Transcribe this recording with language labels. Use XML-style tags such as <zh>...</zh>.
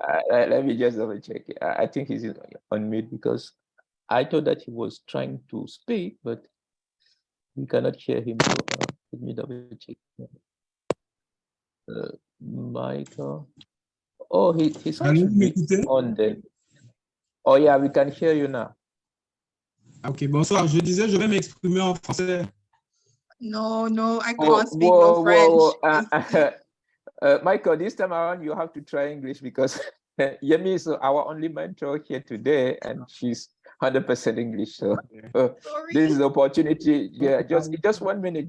<en>Let me just double check. I think he's on mute because I thought that he was trying to speak, but we cannot hear him. So, let me double check. Michael. Oh, he's actually on then. Oh yeah, we can hear you now.</en> <fr>Ok, bonsoir. Je disais, je vais m'exprimer en français.</fr> <en>No, I can't speak no French. Michael, this time around you have to try English because Yemi is our only mentor here today, and she's 100% English. So this is the opportunity. Yeah, just 1 minute.</en>